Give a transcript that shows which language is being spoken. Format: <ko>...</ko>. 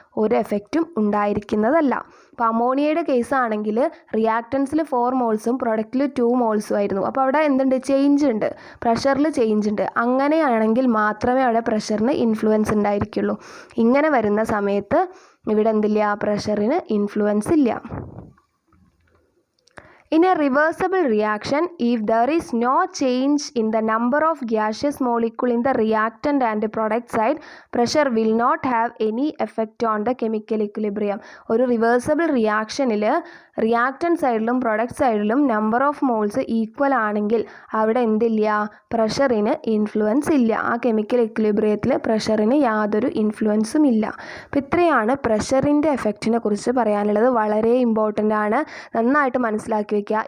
<ml>ഒരു എഫക്റ്റും ഉണ്ടായിരിക്കുന്നതല്ല. അപ്പോൾ അമോണിയയുടെ കേസാണെങ്കിൽ റിയാക്റ്റൻസിൽ 4 മോൾസും പ്രൊഡക്റ്റിൽ 2 മോൾസും ആയിരുന്നു. അപ്പോൾ അവിടെ എന്തുണ്ട്? ചേഞ്ച് ഉണ്ട്, പ്രഷറിൽ ചേഞ്ച് ഉണ്ട്. അങ്ങനെയാണെങ്കിൽ മാത്രമേ അവിടെ പ്രഷറിന് ഇൻഫ്ലുവൻസ് ഉണ്ടായിരിക്കുള്ളൂ. ഇങ്ങനെ വരുന്ന സമയത്ത് ഇവിടെ എന്തില്ല? പ്രഷറിന് ഇൻഫ്ലുവൻസ് ഇല്ല.</ml> <en>In a reversible reaction, if there is no change in the number of gaseous molecule in the reactant and product side, pressure will not have any effect on the chemical equilibrium.</en> <ml>ഒരു reversible റിയാക്ഷനിൽ reactant സൈഡിലും product സൈഡിലും number of moles equal ആണെങ്കിൽ അവിടെ എന്തില്ല? പ്രഷറിന് influence ഇല്ല. ആ chemical എക്വിലിബ്രിയത്തിൽ പ്രഷറിന് യാതൊരു ഇൻഫ്ലുവൻസും ഇല്ല. അപ്പോൾ ഇത്രയാണ് പ്രഷറിൻ്റെ എഫക്റ്റിനെ കുറിച്ച് പറയാനുള്ളത്. വളരെ ഇമ്പോർട്ടൻ്റ് ആണ്, നന്നായിട്ട് മനസ്സിലാക്കി വയ്ക്കുക.</ml>